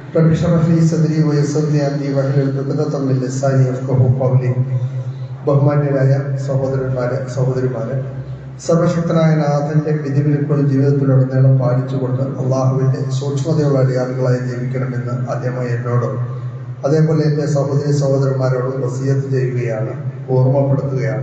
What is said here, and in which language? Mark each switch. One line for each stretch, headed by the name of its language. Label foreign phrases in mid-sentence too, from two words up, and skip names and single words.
Arabic: رب اشرح لي صدري ويسر لي امري واحلل عقدة من لساني يفقهوا قولي.
Malayalam: ബഹുമാന്യരായ സഹോദരിമാരെ, സർവശക്തനായ നാഥന്റെ വിധിവിലക്കുകൾ ജീവിതത്തിലുടനീളം പാലിച്ചുകൊണ്ട് അള്ളാഹുവിന്റെ സൂക്ഷ്മതയുള്ള അടിയാളുകളായി ജീവിക്കണമെന്ന് ആദ്യമായി എന്നോടും അതേപോലെ എൻ്റെ സഹോദരന്മാരോടും വസിയത്ത് ചെയ്യുകയാണ്, ഓർമ്മപ്പെടുത്തുകയാണ്.